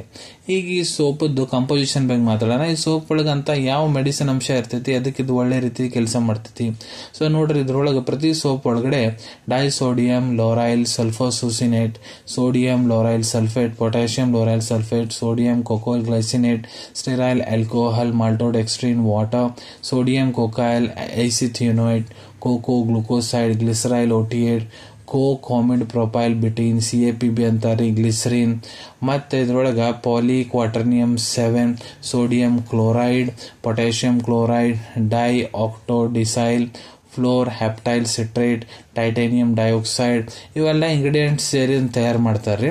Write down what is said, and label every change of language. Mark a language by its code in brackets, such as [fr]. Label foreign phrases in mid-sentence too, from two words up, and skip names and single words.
[kn] ಈಗ ಈ ಸೋಪದ್ದು ಕಂಪೋಸಿಷನ್ ಬಗ್ಗೆ ಮಾತಾಡೋಣ. ಈ ಸೋಪ್ ಒಳಗಂತ ಯಾವ ಮೆಡಿಸಿನ್ ಅಂಶ ಇರ್ತೈತಿ ಅದಕ್ಕೆ ಇದು ಒಳ್ಳೆ ರೀತಿ ಕೆಲಸ ಮಾಡ್ತೈತಿ. ಸೊ ನೋಡ್ರಿ ಇದ್ರೊಳಗೆ ಪ್ರತಿ ಸೋಪ್ ಒಳಗಡೆ [en] disodium lauryl sulfosuccinate, sodium lauryl sulfate, potassium lauryl sulfate, ಪೊಟ್ಯಾಷಿಯಂ ಲೋರೈಲ್ ಸಲ್ಫೇಟ್, sodium cocoyl glycinate, stearyl alcohol maltodextrin water, sodium cocoyl isethionate, coco glucoside, glyceryl otiate, comide propyl betaine, CAPB ಅಂತಾರೆ ಗ್ಲಿಸರಿನ್. [kn] ಮತ್ತು ಇದ್ರೊಳಗೆ [en] poly quaternium 7, sodium chloride, potassium chloride, di octodecyl, flor haptyl citrate, titanium dioxide [kn] ಇವೆಲ್ಲ ಇಂಗ್ರೀಡಿಯೆಂಟ್ಸ್ ಸೇರಿ ತಯಾರು ಮಾಡ್ತಾರೆ.